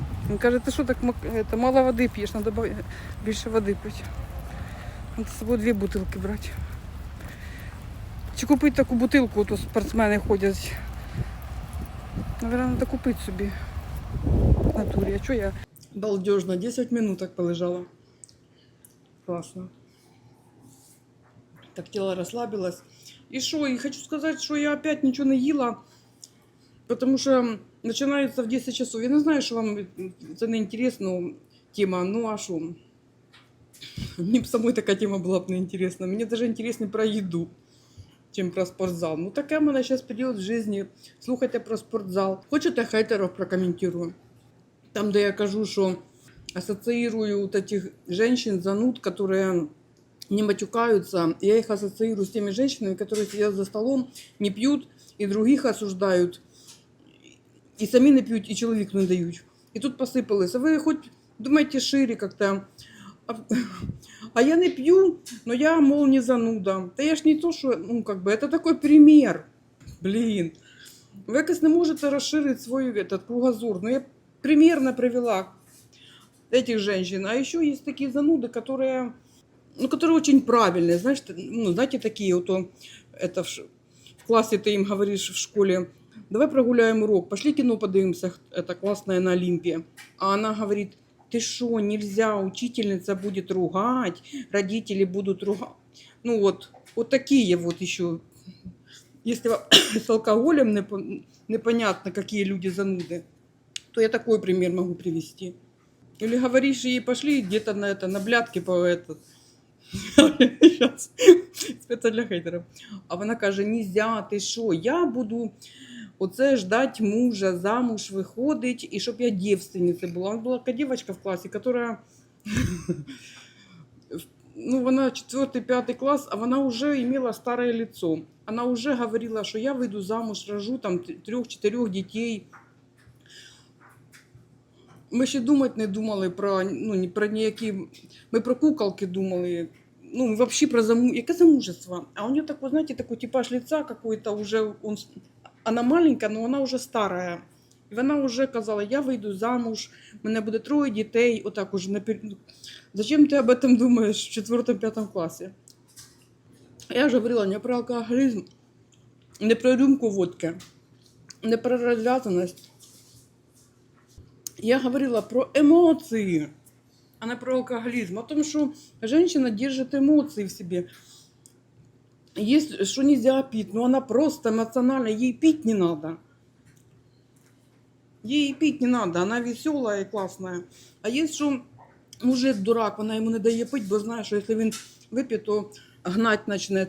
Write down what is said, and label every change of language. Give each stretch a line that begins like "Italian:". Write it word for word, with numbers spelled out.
Ukrainian: Він каже, ти що так мак- это, мало води п'єш, треба більше води пити. Треба з собою дві бутилки брати. Чи купити таку бутилку, то спортсмени ходять. Наверное, треба купити собі. В натурі, а чого я?
Russian: Балдежно, десять минуток полежала. Класно. Так тело расслабилось. И что? И хочу сказать, что я опять ничего не ела, потому что начинается в десять часов. Я не знаю, что вам это неинтересна тема, ну а что? Мне бы самой такая тема была бы неинтересна. Мне даже интереснее про еду, чим про спортзал.
Ukrainian: Ну, таке в мене зараз період в житті. Слухайте про спортзал. Хочете, хейтерів прокоментую. Там, де я кажу, що асоціюю
Russian: от этих женщин, зануд, которые не матюкаются, я их ассоциирую с теми женщинами, которые сидят за столом, не пьют, и других осуждают, и сами не пьют, и человеку не дают. И тут посыпалось. А вы хоть думаете шире как-то. А, а я не пью, но я, мол, не зануда.
Ukrainian: Та я ж не то, що,
Russian: ну, как бы, это такой пример. Блин.
Ukrainian: Ви якось не можете розширити свій этот, кругозор.
Russian: Ну, я примерно привела этих женщин. А еще есть такие зануды, которые, ну, которые очень правильные. Знаешь, т- ну, знаете, такие вот, он, это в, ш- в классе ты им говоришь в школе, давай прогуляем урок, пошли кино подивимся, х- это классное на Олимпе. А она говорит, ты что, нельзя, учительница будет ругать, родители будут ругать. Ну вот, вот такие вот еще. Если ва- с алкоголем непо- непонятно, какие люди зануды, то я такой пример могу привести. Или говоришь ей, пошли где-то на это, на блядки по этот.
Ukrainian: Щас. Це для хейтерів. А вона каже, нельзя, ти що, я буду оце ждать мужа, замуж виходить, і щоб я дівственниця була. Вона була така дівчинка в класі, яка, ну, вона четвертий-п'ятий клас, а вона вже мала старе лицо. Вона вже говорила, що я вийду замуж, рожу там трьох-чотирьох дітей. Ми ще думати не думали про, ну, ні про ніякі. Ми про куколки думали. Ну, взагалі про заму... яке замужество.
Russian: А у нього такой, знаєте, такой типаж лица какой-то уже. Он...
Ukrainian: Вона маленька, але вона вже стара. І вона вже казала, я вийду замуж, в мене буде троє дітей, отак уже напер...
Russian: ну, зачем ти об этом думаєш
Ukrainian: в четвертому-п'ятому класі? Я вже говорила не про алкоголізм, не про рюмку водки, не про розв'язаність. Я говорила про емоції,
Russian: а не про алкоголизм. О том, что женщина держит эмоции в себе. Есть, что нельзя пить, но она просто эмоционально, ей пить не надо. Ей пить не надо, она веселая и классная. А есть, что мужик дурак, она ему не дает пить, бо знает, что если он выпьет, то гнать начинает.